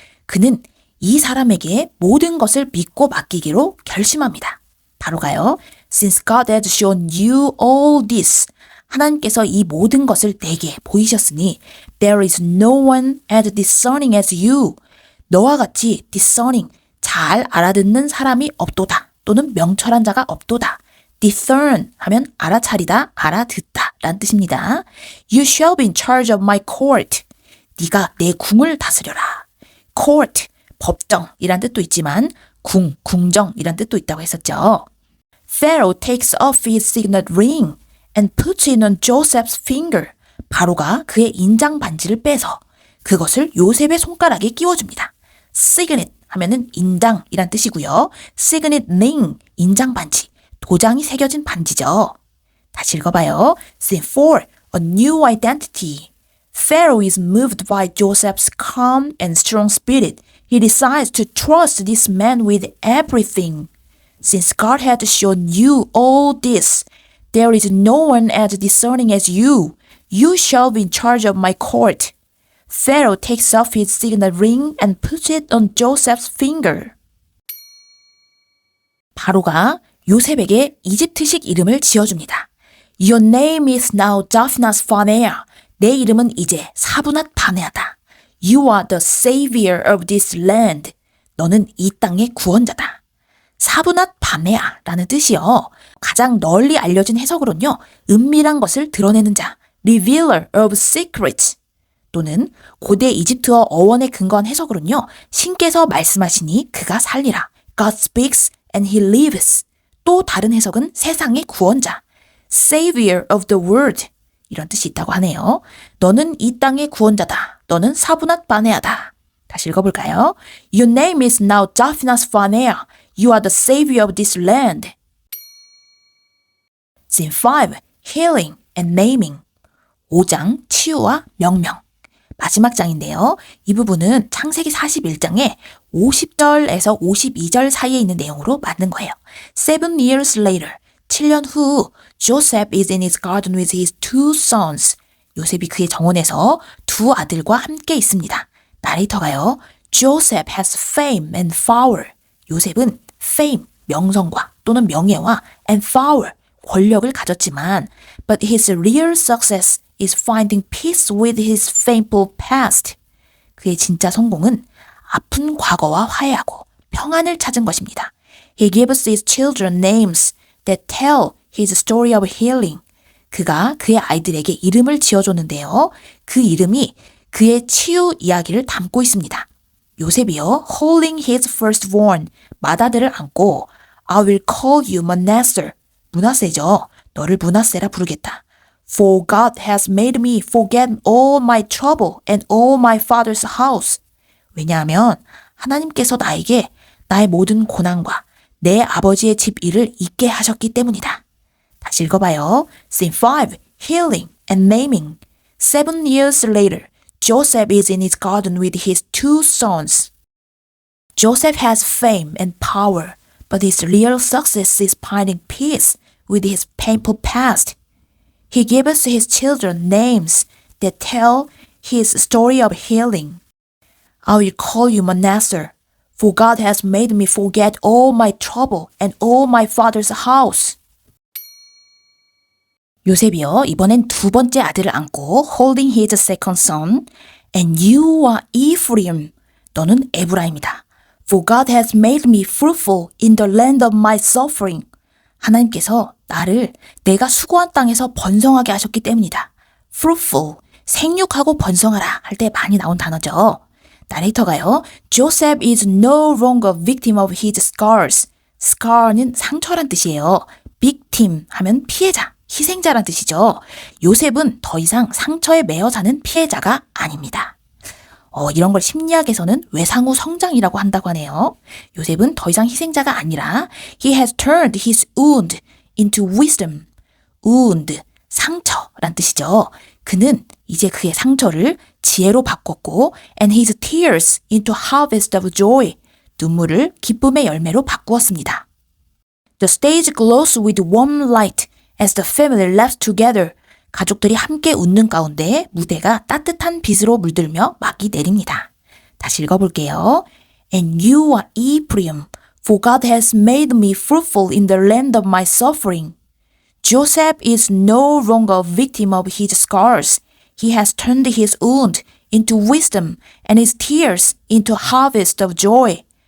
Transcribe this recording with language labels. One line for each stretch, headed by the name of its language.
Korean: 그는 이 사람에게 모든 것을 믿고 맡기기로 결심합니다. 바로가요.
English: Since God has shown you all this.
Korean: 하나님께서 이 모든 것을 내게 보이셨으니
English: there is no one as discerning as you.
Korean: 너와 같이 discerning, 잘 알아듣는 사람이 없도다. 또는 명철한 자가 없도다. discern 하면 알아차리다, 알아듣다 라는 뜻입니다.
English: You shall be in charge of my court.
Korean: 네가 내 궁을 다스려라. court, 법정이란 뜻도 있지만 궁, 궁정이란 뜻도 있다고 했었죠.
English: Pharaoh takes off his signet ring and puts it on Joseph's finger.
Korean: 바로가 그의 인장 반지를 빼서 그것을 요셉의 손가락에 끼워줍니다. signet 하면은 인장이란 뜻이고요. signet ring, 인장 반지, 도장이 새겨진 반지죠. 다시 읽어봐요.
English: Scene 4. A new identity. Pharaoh is moved by Joseph's calm and strong spirit. He decides to trust this man with everything. Since God had shown you all this, there is no one as discerning as you. You shall be in charge of my court. Pharaoh takes off his signet ring and puts it on Joseph's finger.
Korean: 바로가 요셉에게 이집트식 이름을 지어줍니다.
English: Your name is now Daphnas Phaneah.
Korean: 내 이름은 이제 사브낫 바네아다.
English: You are the savior of this land.
Korean: 너는 이 땅의 구원자다. 사브낫 바네아라는 뜻이요. 가장 널리 알려진 해석으로는요. 은밀한 것을 드러내는 자,
English: revealer of secrets.
Korean: 또는 고대 이집트어 어원에 근거한 해석으로는요. 신께서 말씀하시니 그가 살리라.
English: God speaks and he lives.
Korean: 또 다른 해석은 세상의 구원자,
English: savior of the world.
Korean: 이런 뜻이 있다고 하네요. 너는 이 땅의 구원자다. 너는 사브낫 바네아다. 다시 읽어볼까요?
English: Your name is now Daphnas Phaneah. You are the savior of this land. Scene 5. Healing and naming.
Korean: 5장 치유와 명명. 마지막 장인데요. 이 부분은 창세기 41장에 50절에서 52절 사이에 있는 내용으로 만든 거예요.
English: 7 years later,
Korean: 7년 후
English: Joseph is in his garden with his 2 sons.
Korean: 요셉이 그의 정원에서 2 아들과 함께 있습니다. 나레이터가요.
English: Joseph has fame and power. 요셉은 fame,
Korean: 명성과 또는 명예와
English: and power,
Korean: 권력을 가졌지만
English: but his real success is finding peace with his painful past.
Korean: 그의 진짜 성공은 아픈 과거와 화해하고 평안을 찾은 것입니다.
English: He gives his children names that tell his story of healing.
Korean: 그가 그의 아이들에게 이름을 지어줬는데요. 그 이름이 그의 치유 이야기를 담고 있습니다.
English: 요셉이요, holding his firstborn,
Korean: 맏아들을 안고
English: I will call you Manasseh.
Korean: 므낫세죠. 너를 므낫세라 부르겠다.
English: For God has made me forget all my trouble and all my father's house.
Korean: 왜냐하면 하나님께서 나에게 나의 모든 고난과 내 아버지의 집 일을 잊게 하셨기 때문이다. 다시 읽어봐요.
English: Scene 5. Healing and naming. 7 years later, Joseph is in his garden with his 2 sons. Joseph has fame and power, but his real success is finding peace with his painful past. He gives his children names that tell his story of healing. I will call you Manasseh, for God has made me forget all my trouble and all my father's house.
Korean: 요셉이요, 이번엔 2번째 아들을 안고
English: holding his second son, and you are Ephraim.
Korean: 너는 에브라임이다.
English: For God has made me fruitful in the land of my suffering.
Korean: 하나님께서 나를 내가 수고한 땅에서 번성하게 하셨기 때문이다. fruitful, 생육하고 번성하라 할 때 많이 나온 단어죠. 나레이터가요.
English: Joseph is no longer victim of his scars.
Korean: scar는 상처란 뜻이에요. victim 하면 피해자, 희생자란 뜻이죠. 요셉은 더 이상 상처에 매여 사는 피해자가 아닙니다. 이런 걸 심리학에서는 외상후 성장이라고 한다고 하네요. 요셉은 더 이상 희생자가 아니라
English: He has turned his wound into wisdom.
Korean: wound, 상처란 뜻이죠. 그는 이제 그의 상처를 지혜로 바꿨고
English: and his tears into harvest of joy.
Korean: 눈물을 기쁨의 열매로 바꾸었습니다.
English: The stage glows with warm light as the family laughs together.
Korean: 가족들이 함께 웃는 가운데 무대가 따뜻한 빛으로 물들며 막이 내립니다. 다시 읽어볼게요.
English: And you are Ephraim, for God has made me fruitful in the land of my suffering. Joseph is no longer a victim of his scars. He has turned his wound into wisdom and his tears into harvest of joy.